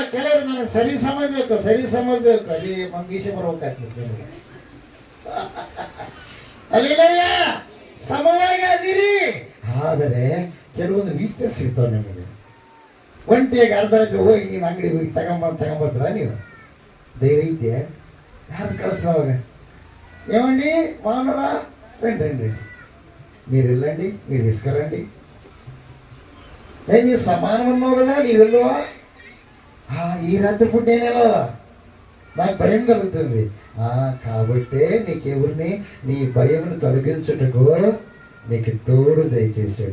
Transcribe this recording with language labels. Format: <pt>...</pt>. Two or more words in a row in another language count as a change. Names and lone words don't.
<kn>ಕೆಲವರು ನನಗೆ ಸರಿ ಸಮಬೇಕು ಅಲ್ಲಿ ಮಂಗೀಶ ಬರ್ಬೇಕಾಗ್ತದೆ. ಅಲ್ಲಿಲ್ಲ, ಸಮವಾಗಿ ಅದೀರಿ. ಆದರೆ ಕೆಲವೊಂದು ವೀಕ್ನೆಸ್ ಇರ್ತಾವೆ ನಿಮಗೆ. ಒಂಟಿಯಾಗಿ ಅರ್ಧ ರಾತ್ರಿ ಹೋಗಿ ನೀವು ಅಂಗಡಿಗೆ ಹೋಗಿ ತಗೊಂಬರ್ತೀರ. ನೀವು ಧೈರ್ಯ ಇದೆಯಾ? ಯಾರು ಕಳಿಸ್ರ ಅವಾಗ?</kn> <te>ఏమండి బాగున్నారా? రండి మీరు వెళ్ళండి, మీరు తీసుకురండి. నీ సమానం ఉన్నావు కదా, నీవు వెళ్ళవా? ఈ రాత్రి పూట నేను వెళ్ళాలా? నాకు భయం కలుగుతుంది. కాబట్టే నీకెవరిని, నీ భయమును తొలగించుటకు నీకు తోడు దయచేసాడు.</te>